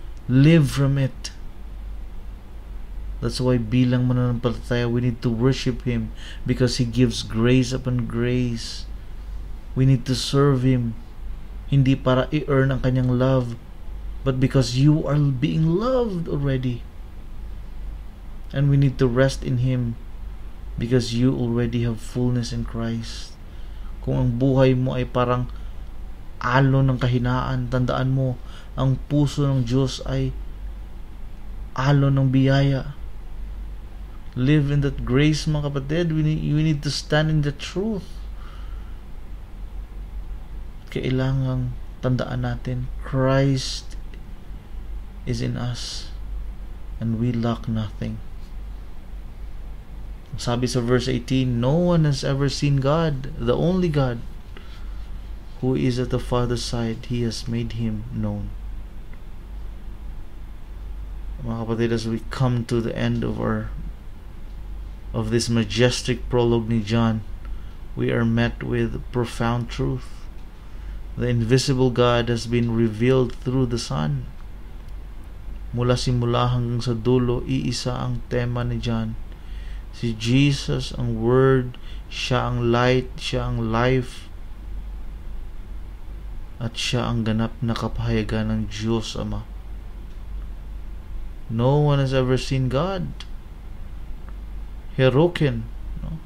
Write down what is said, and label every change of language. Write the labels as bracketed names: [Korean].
[English] Live from it. That's why [Filipino] bilang mananampalataya, [English] we need to worship Him because He gives grace upon grace. We need to serve Him. [Filipino] Hindi para i-earn ang kanyang love, [English] but because you are being loved already. And we need to rest in Him because you already have fullness in Christ. [Filipino] Kung ang buhay mo ay parang alon ng kahinaan, tandaan mo, ang puso ng Diyos ay alon ng biyaya. [English] Live in that grace, [Filipino] mga kapatid. [English] We need to stand in the truth. [Filipino] Kailangang tandaan natin, [English] Christ is in us and we lack nothing. [Filipino] Sabi sa [English] verse 18, no one has ever seen God, the only God, who is at the Father's side. He has made Him known. [Filipino] Mga kapatid, [English] as we come to the end of this majestic prologue ni John, we are met with profound truth. The invisible God has been revealed through the Son. [Filipino] Mula simula hanggang sa dulo, iisa ang tema ni John. Si Jesus ang Word, Siya ang light, Siya ang life, at Siya ang ganap na kapahayagan ng Diyos Ama. [English] No one has ever seen God. Heroken, no?